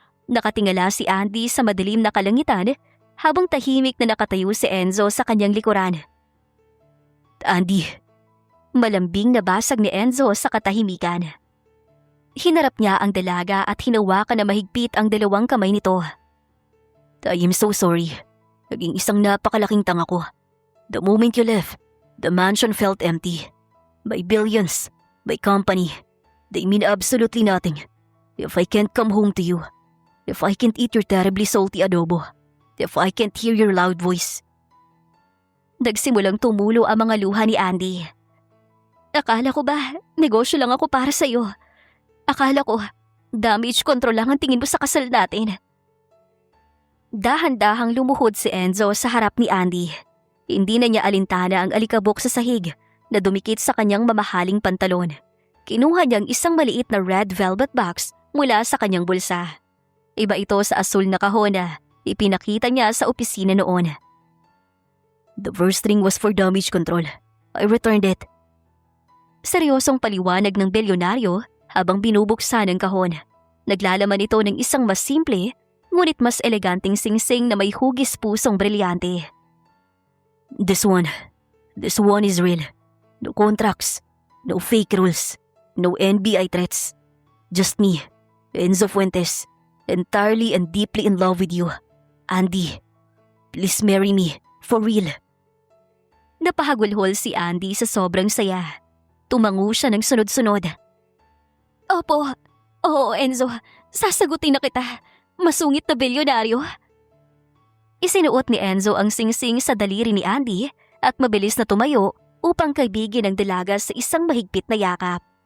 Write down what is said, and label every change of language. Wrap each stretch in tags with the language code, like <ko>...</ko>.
<tl>Nakatingala si Andy sa madilim na kalangitan habang tahimik na nakatayo si Enzo sa kanyang likuran. Andy. Malambing na basag ni Enzo sa katahimikan. Hinarap niya ang dalaga at hinawakan na mahigpit ang dalawang kamay nito.</tl> <en>I am so sorry.</en> <tl>Naging isang napakalaking tanga ko.</tl> <en>The moment you left, the mansion felt empty. My billions, my company, they mean absolutely nothing. If I can't come home to you, if I can't eat your terribly salty adobo, if I can't hear your loud voice.</en> <tl>Nagsimulang tumulo ang mga luha ni Andy. Akala ko ba, negosyo lang ako para sa'yo. Akala ko, damage control lang ang tingin mo sa kasal natin. Dahan-dahang lumuhod si Enzo sa harap ni Andy. Hindi na niya alintana ang alikabok sa sahig na dumikit sa kanyang mamahaling pantalon. Kinuha niyang isang maliit na red velvet box mula sa kanyang bulsa. Iba ito sa asul na kahon na ipinakita niya sa opisina noon.</tl> <en>The first ring was for damage control. I returned it.</en> <tl>Seryosong paliwanag ng bilyonaryo habang binubuksan ang kahon. Naglalaman ito ng isang mas simple, ngunit mas eleganteng singsing na may hugis pusong brilyante.</tl> <en>This one is real. No contracts, no fake rules, no NBI threats. Just me, Enzo Fuentes, entirely and deeply in love with you. Andy, please marry me, for real.</en> <tl>Napahagulhol si Andy sa sobrang saya. Tumango siya ng sunod-sunod. Opo, oo Enzo, sasagutin na kita. Masungit na bilyonaryo. Isinuot ni Enzo ang singsing sa daliri ni Andy at mabilis na tumayo upang kaibigin ang dalaga sa isang mahigpit na yakap.</tl>